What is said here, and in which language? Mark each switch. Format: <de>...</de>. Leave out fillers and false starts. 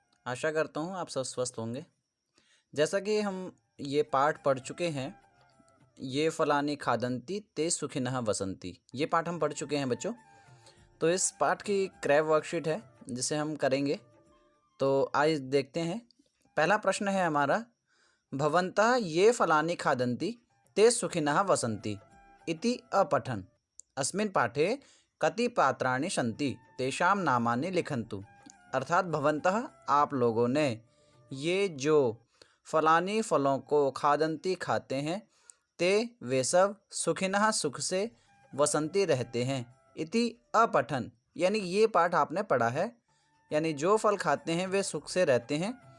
<hi>आशा करता हूँ आप सब स्वस्थ होंगे। जैसा कि हम ये पाठ पढ़ चुके हैं,</hi> <sa>ये फलानी खादंती ते सुखिनः वसंती,</sa> <hi>ये पाठ हम पढ़ चुके हैं बच्चों। तो इस पाठ की क्रैब वर्कशीट है जिसे हम करेंगे। तो आज देखते हैं। पहला प्रश्न है हमारा,</hi> <sa>भवन्तः ये फलानी खादन्ति ते सुखिनः वसन्ति इति अपठन् अस्मिन् पाठे कति पात्राणि सन्ति तेषां नामानि लिखन्तु।</sa> <hi>अर्थात भवन्तः आप लोगों ने ये जो फलानी फलों को खादंती खाते हैं, ते वे सब सुखिनः सुख से वसंती रहते हैं। इति अपठन यानी ये पाठ आपने पढ़ा है, यानी जो फल खाते हैं वे सुख से रहते हैं।</hi>